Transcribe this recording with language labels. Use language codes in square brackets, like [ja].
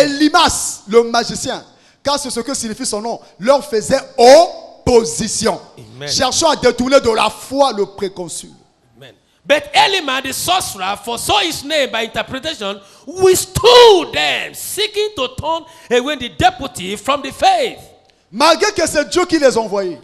[fr] Elimas, le magicien, car c'est ce que signifie son nom, leur faisait opposition, Amen. cherchant à détourner de la foi le préconsul. Amen. [en] But Eliman, the sorcerer, foresaw his name by interpretation, withstood them, seeking to turn away the deputy from the faith. [fr] Malgré que c'est Dieu qui les a envoyés,